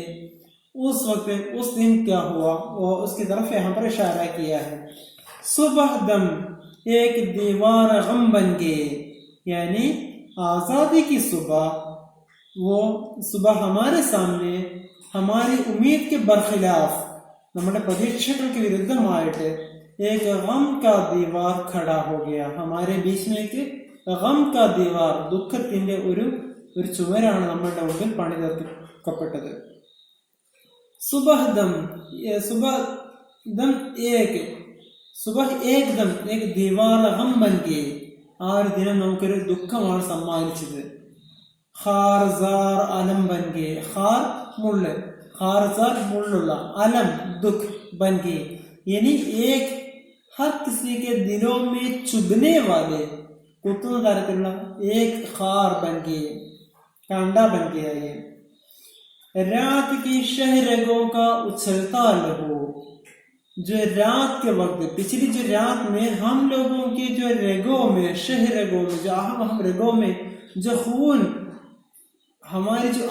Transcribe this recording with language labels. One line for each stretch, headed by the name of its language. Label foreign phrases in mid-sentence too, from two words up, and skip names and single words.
Urdu: اس وقت اس دن کیا ہوا اور اس کی طرف یہاں پر اشارہ کیا ہے. صبح دم ایک دیوار غم بن گئے، یعنی آزادی کی صبح، وہ صبح ہمارے سامنے ہماری امید کے برخلاف،
Malayalam: നമ്മുടെ പ്രതീക്ഷകൾക്ക് വിരുദ്ധമായിട്ട്
Urdu: ایک غم کا دیوار کھڑا ہو گیا. ہمارے بیچ میں ایک غم کا دیوار،
Malayalam: ദുഃഖത്തിന്റെ ഒരു ചുവരാണ് നമ്മുടെ മുമ്പിൽ പണിതീർക്കപ്പെട്ടത്.
Urdu: صبح دم ایک دم ایک دیوار غم بن گئے.
Malayalam: ആ ഒരു ദിനം നമുക്കൊരു ദുഃഖമാണ് സമ്മാനിച്ചത്.
Urdu: خارزار علم بن گئے. خار മുള്ള്، خارزار മുള്ളുള്ള، علم دکھ بن گئے، یعنی ایک ہر کسی کے دلوں میں چبھنے والے،
Malayalam: കുത്തുന്ന തരത്തിലുള്ള
Urdu: ایک خار بن گئے، کانڈا بن گیا. یہ رات کی شہرگوں کا اچھلتا لہو، جو رات کے وقت، پچھلی جو رات میں ہم لوگوں کی جو رگوں میں، شہرگوں میں، جو ہم رگوں میں جو خون ہماری جو